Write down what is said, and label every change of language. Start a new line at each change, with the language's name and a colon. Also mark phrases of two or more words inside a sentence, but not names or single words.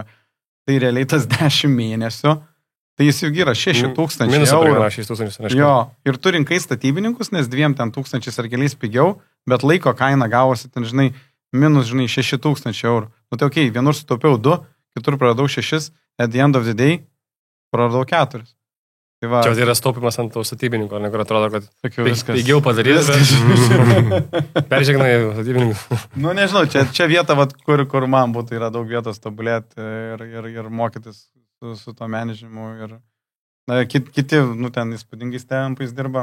Lithuanian: Tai realiai tas 10 mėnesių, tai jis jau yra 6 000 eurų. 6 000, jo, ir tu rinkai statybininkus, nes 2 tūkstančiais ar keliais pigiau, bet laiko kaina gavosi ten, žinai, minus, žinai, 6 000 eurų. Nu tai okei, vienur sutaupiau 2, kitur praradau 6,
English: at the end of the day praradau 4.
Lithuanian: Tai va, čia yra staupimas ant to statybininko, kur atrodo, kad pigiau padarys, peržiūrėknai statybininkus. Nu, nežinau, čia vieta, vat, kur man būtų, yra daug vietos tobulėti ir mokytis su to menedžimu ir Kiti, ten įspūdingais tempais dirba.